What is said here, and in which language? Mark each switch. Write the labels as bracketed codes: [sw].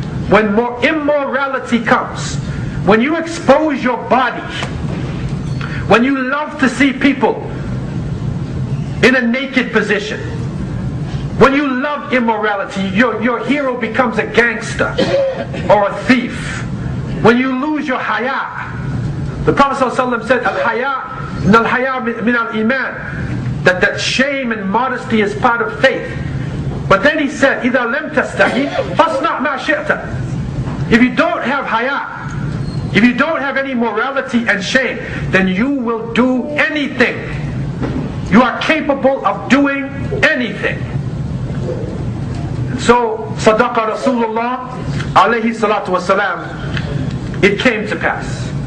[en] When more immorality comes, when you expose your body, when you love to see people in a naked position, when you love immorality, your hero becomes a gangster or a thief. When you lose your haya, the Prophet ﷺ said, al-haya min al-iman, that shame and modesty is part of faith. But then he said, [ar] إِذَا لَمْ تَسْتَحِي فَاصْنَعْ مَا شِئْتَ. [en] If you don't have haya, if you don't have any morality and shame, then you will do anything. You are capable of doing anything. So, Sadaqa Rasulullah alayhi salatu wasalam, it came to pass.